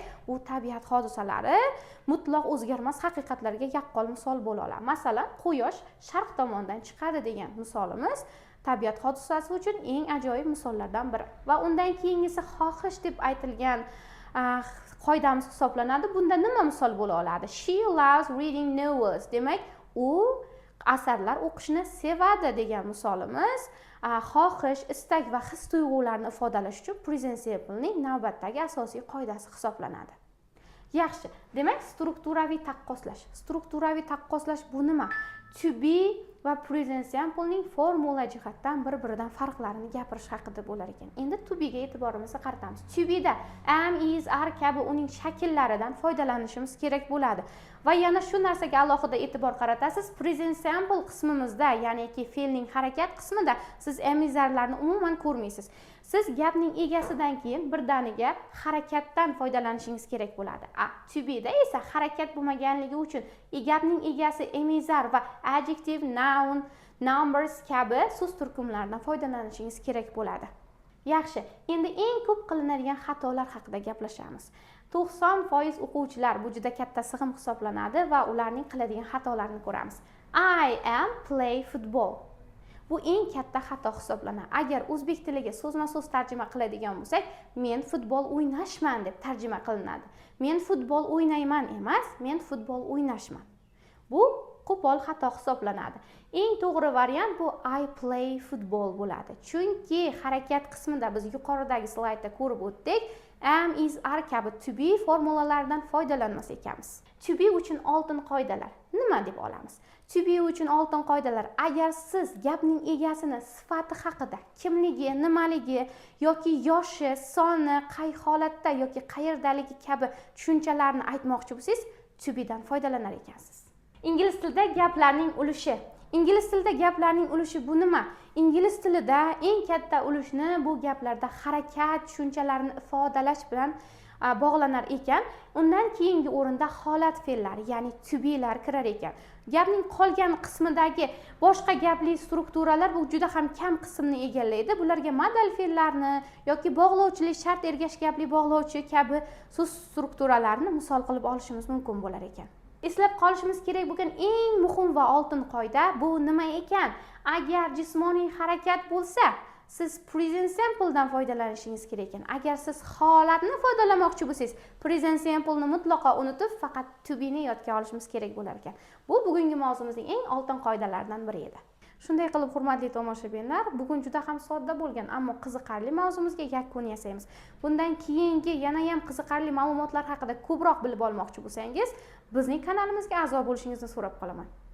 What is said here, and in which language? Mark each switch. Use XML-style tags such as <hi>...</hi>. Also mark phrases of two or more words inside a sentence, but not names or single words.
<uz>U tabiat hodisalari mutlaq o'zgarmas haqiqatlarga yaqqol misol bo'la oladi. Masalan, quyosh sharq tomondan chiqadi degan misolimiz tabiat hodisasi uchun eng ajoyib misollardan biri. Va undan keyingisi xohish deb aytilgan qoidamiz hisoblanadi. Bunda nima misol bo'la oladi?</uz> <en>She loves reading novels.</en> <uz>Demak, u asarlar o'qishni sevadi degan misolimiz xohish, istak va his tuyg'ularni ifodalash uchun</uz> <en>present simple</en> <uz>ning navbatdagi asosiy qoidasi hisoblanadi. Yaxshi. Demak, strukturaviy taqqoslash. Strukturaviy taqqoslash bu nima?</uz> <en>To be</en> <uz>va</uz> <en>present simple</en> <uz>ning formula jihatdan bir-biridan farqlarini gapirish haqida bo'lar ekan. Endi</uz> <en>to be</en> <uz>ga e'tiborimizni qaratamiz.</uz> <en>To be</en> <uz>da</uz> <en>am, is, are</en> <uz>kabi uning shakllaridan foydalanishimiz kerak bo'ladi. Va yana shu narsaga alohida e'tibor qaratasiz.</uz> <en>Present simple</en> <uz>qismimizda, ya'niki fe'lning harakat qismida siz</uz> <en>am, is'larni</en> <uz>umuman ko'rmaysiz. Siz gapning egasidan keyin birdaniga harakatdan foydalanishingiz kerak bo'ladi.</uz> <en>To be</en> <uz>da esa harakat bo'lmaganligi uchun gapning egasi am, is'ar va</uz> <en>adjective, noun, numbers</en> <uz>kabi so'z turkumlaridan foydalanishingiz kerak bo'ladi. Yaxshi, endi eng ko'p qilinadigan xatolar haqida gaplashamiz. 90% o'quvchilar bu juda katta sig'im hisoblanadi va ularning qiladigan xatolarini ko'ramiz.</uz> <en>I am play football.</en> <uz>Bu eng katta xato hisoblanadi. Agar o'zbek tiliga so'zma-so'z tarjima qiladigan bo'lsak, men futbol o'ynashman deb tarjima qilinadi. Men futbol o'ynayman emas, men futbol o'ynashman. Bu qo'pol xato hisoblanadi. Eng to'g'ri variant bu</uz> <en>I play football</en> <uz>bo'ladi. Chunki harakat qismida biz yuqoridagi slaydda ko'rib o'tdik,</uz> <en>am, is, are</en> <uz>kabi</uz> <en>to be</en> <uz>formulalaridan foydalanmas ekanmiz.</uz> <en>To be</en> <uz>uchun oltin qoidalar nima deb olamiz?</uz> <en>To be</en> <uz>uchun oltin qoidalar: agar siz gapning egasini sifati haqida, kimligi, nimaligi yoki yoshi, soni, qay holatda yoki qayerdaligi kabi tushunchalarni aytmoqchi bo'lsangiz,</uz> <en>to be</en> <uz>dan foydalanar ekansiz. Ingliz tilida gaplarning ulushi. Ingliz tilida gaplarning ulushi bu nima? Ingliz tilida eng katta ulushni bu gaplarda harakat tushunchalarini ifodalash bilan bog'lanar ekan. Undan keyingi o'rinda holat fe'llari, ya'ni</uz> <en>to be</en> <uz>lar kirar ekan. Gapning qolgan qismidagi boshqa gapli strukturalar bu juda ham kam qismni egallaydi. Bularga modal fe'llarni yoki bog'lovchilik, shart ergash gapli bog'lovchi kabi so'z strukturalarni misol qilib olishimiz mumkin bo'lar ekan. Eslab qolishimiz kerak bo'lgan eng muhim va oltin qoida bu nima ekan? Agar jismoniy harakat bo'lsa, siz</uz> <en>present simple</en> <uz>dan foydalanishingiz kerak ekan. Agar siz holatni ifodalamoqchi bo'lsangiz,</uz> <en>present simple</en> <uz>ni mutlaqo unutib, faqat</uz> <en>to be</en> <uz>ni yodga olishimiz kerak bo'lar ekan. Bu bugungi mavzumizning eng oltin qoidalaridan biri edi. Shunday qilib, hurmatli tomoshabinlar, bugun juda ham sodda bo'lgan, ammo qiziqarli mavzumizga yakun yasaymiz. Bundan keyingi yana ham qiziqarli ma'lumotlar haqida ko'proq bilib olmoqchi bo'lsangiz, bizning kanalimizga a'zo bo'lishingizni so'rab qolaman.</uz>